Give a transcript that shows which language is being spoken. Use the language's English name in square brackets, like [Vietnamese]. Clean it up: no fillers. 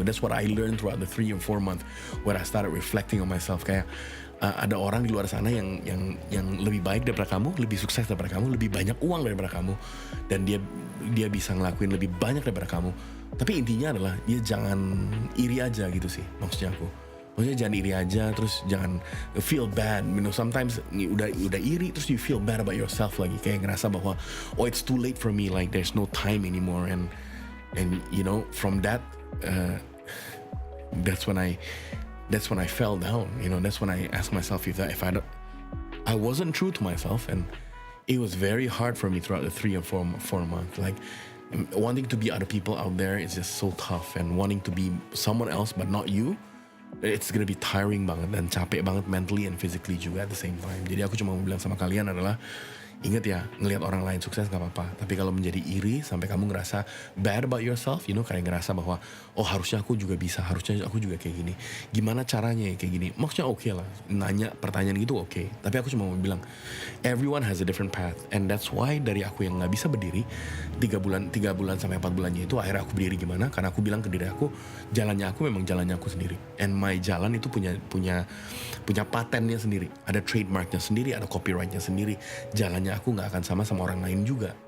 [English] That's what I learned throughout the 3 or 4 months where I started reflecting on myself. [Indonesian] Kayak ada orang di luar sana yang lebih baik daripada kamu, lebih sukses daripada kamu, lebih banyak uang daripada kamu, dan dia bisa ngelakuin lebih banyak daripada kamu. Tapi intinya adalah dia jangan iri aja gitu sih, maksudnya aku. Maksudnya jangan iri aja, terus jangan [English] feel bad. Sometimes [Indonesian] udah iri, terus [English] you feel bad about yourself lagi, kayak ngerasa bahwa oh it's too late for me, like there's no time anymore, and from that that's when I fell down. That's when I asked myself if I wasn't true to myself, and it was very hard for me throughout the 3 or 4 months. Like wanting to be other people out there is just so tough, and wanting to be someone else but not you, it's gonna be tiring [Indonesian] banget dan capek banget [English] mentally and physically juga at the same time. [Indonesian] Jadi aku cuma mau bilang sama kalian adalah, ingat ya, ngelihat orang lain sukses gak apa-apa, tapi kalau menjadi iri sampai kamu ngerasa [English] bad about yourself, [Indonesian] kayak ngerasa bahwa oh harusnya aku juga bisa, harusnya aku juga kayak gini, gimana caranya ya kayak gini, maksudnya oke lah, nanya pertanyaan gitu oke. Tapi aku cuma mau bilang, [English] everyone has a different path, and that's why [Indonesian] dari aku yang gak bisa berdiri 3 bulan sampai 4 bulannya itu, akhirnya aku berdiri gimana, karena aku bilang ke diri aku, jalannya aku memang jalannya aku sendiri, [English] and my [Indonesian] jalan itu punya patennya sendiri, ada trademarknya sendiri, ada copyrightnya sendiri. Jalannya aku nggak akan sama orang lain juga.